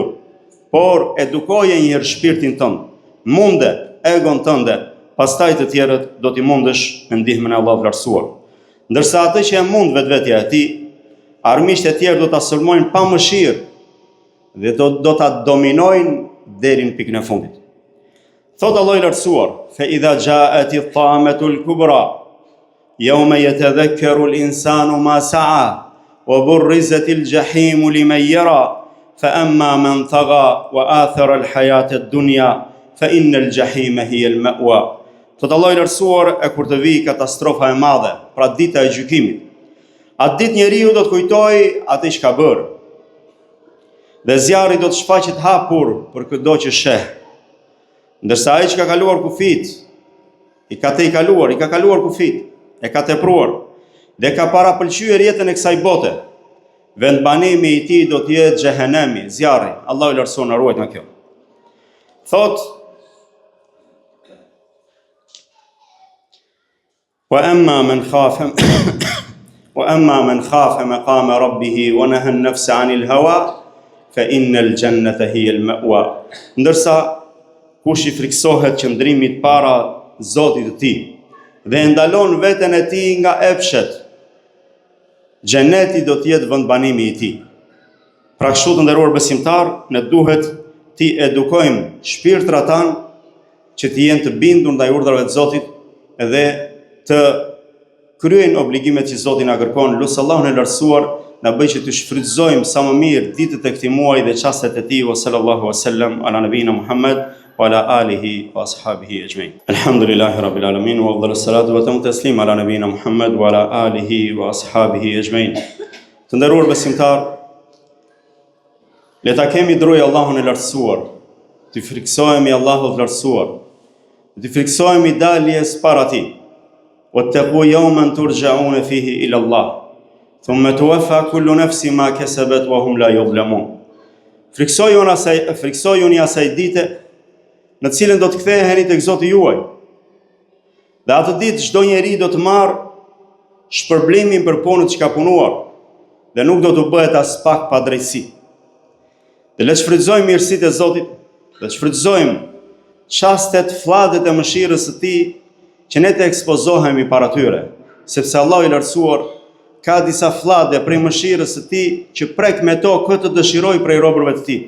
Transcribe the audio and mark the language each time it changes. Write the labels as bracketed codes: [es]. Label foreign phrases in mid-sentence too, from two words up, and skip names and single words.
[sq] Por edukoje njëherë shpirtin tënd, munde egon tënde, pastaj të tjerët do t'i mundesh me ndihmën e Allahut lartësuar. Ndërsa atë që e mund vetvetja e tij, armiqtë e tjerë do ta sulmojnë pa mëshirë dhe do ta dominojnë deri në pikën e fundit. Thot Allahu i lartësuar: [ar] "فإذا جاءت الطامة الكبرى يوم يتذكر الإنسان ما سعى وبرزت الجحيم لمن يرى فأما من طغى وآثر الحياة الدنيا فإن الجحيم هي المأوى." [sq] Thot Allahu i lartësuar, e kur të vijë katastrofa e madhe, pra dita e gjykimit, atë ditë njeriu do të kujtojë atë që ka bërë. Dhe zjarri do të shfaqet hapur për çdo që sheh. Ndërsa ai që ka kaluar kufit, i ka kaluar kufit, e ka tepruar dhe ka parapëlqyer jetën e kësaj bote, vendbanimi i tij do të jetë xhehenemi, zjarri. Allahu lartëson na ruajt nga kjo. [ar] Thot وأما من خاف وأما من خاف مقام ربه ونهى النفس عن الهوى فإن الجنة هي المأوى. [sq] Ndërsa kush I friksohet qëndrimit para Zotit të tij dhe ndalon veten e tij nga epshet, xheneti do të jetë vendbanimi I tij. Pra kështu të nderuar besimtar, ne duhet ti edukojmë shpirtrat tanë që të jenë të bindur ndaj urdhrave të Zotit dhe të kryejnë obligimet që Zoti na kërkon. Lut Allahun e lartësuar na bëj që të shfrytëzojmë sa më mirë ditët e këtij muaji dhe çastet e tij. [ar] صلى الله عليه وسلم على نبينا محمد وعلى آله وأصحابه أجمعين. الحمد لله رب العالمين وأفضل الصلاة وأتم التسليم على نبينا محمد وعلى آله وأصحابه أجمعين. [sq] Të nderuar besimtar, le ta kemi drejt Allahun e lartësuar, të friksohemi Allahut të lartësuar, të friksohemi daljes para Tij. [ar] واتقوا يوما ترجعون فيه إلى الله ثم توفى كل نفس ما كسبت وهم لا يظلمون. [sq] Friksojuni asaj dite në cilën do të ktheheni tek Zoti juaj. Dhe atë ditë çdo njeri do të marrë shpërblimin për punën që ka punuar dhe nuk do të bëhet as pak pa drejtësi. Dhe le të shfrytëzojmë mirësitë e Zotit, le të shfrytëzojmë çastet, flladet e mëshirës së Tij që ne të ekspozohemi para tyre, sepse Allah I lartësuar ka disa fllade prej mëshirës së Tij që prek me to këtë dëshiroj prej robërve të Tij.